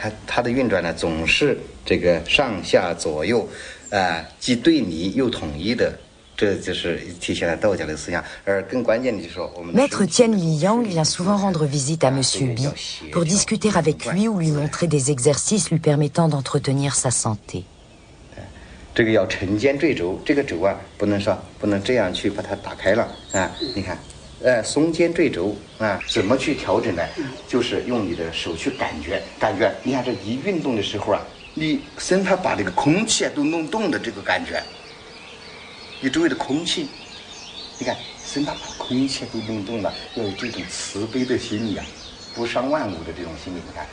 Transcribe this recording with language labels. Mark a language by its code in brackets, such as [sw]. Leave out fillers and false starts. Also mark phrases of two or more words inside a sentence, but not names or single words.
[zh] 它的运转呢，总是这个上下左右，既对立又统一的，这就是体现了道家的思想。而更关键的就是说，我们 [fr] Maître Tien Li Yang vient souvent rendre visite à Monsieur Bi pour discuter avec lui ou lui montrer des exercices lui permettant d'entretenir sa santé. [zh] 这个要沉肩坠肘，这个肘啊，不能这样去把它打开了啊！你看，松肩坠肘啊，怎么去调整呢？就是用你的手去感觉，你看这一运动的时候啊，你生怕把这个空气啊都弄动的这个感觉，你周围的空气，你看生怕把空气都弄动了，要有这种慈悲的心理啊，不伤万物的这种心理，你看。